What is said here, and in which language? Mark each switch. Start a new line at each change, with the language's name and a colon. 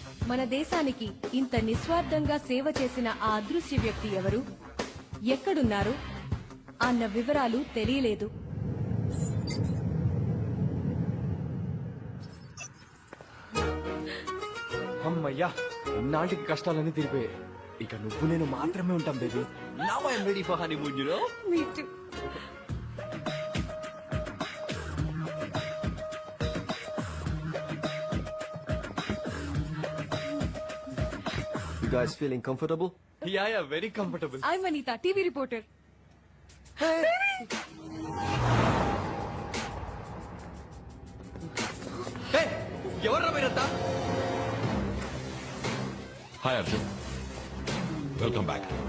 Telugu: మన దేశానికి ఇంత నిస్వార్థంగా సేవ చేసిన ఆ అదృశ్య వ్యక్తి ఎవరు, ఎక్కడున్నారు అన్న వివరాలు తెలియలేదు. అమ్మయ్యా, ఇన్నాళ్ళకి కష్టాలన్నీ తీరిపోయాయి. ఇక నువ్వు నేను మాత్రమే ఉంటాం baby.
English: Now I am ready for honeymoon, you know? Me too. You guys feeling comfortable? Yeah very comfortable. I'm Anita, TV reporter.
Telugu: ఎవర్రా మీరంతా?
English: Hi Arjun, welcome back.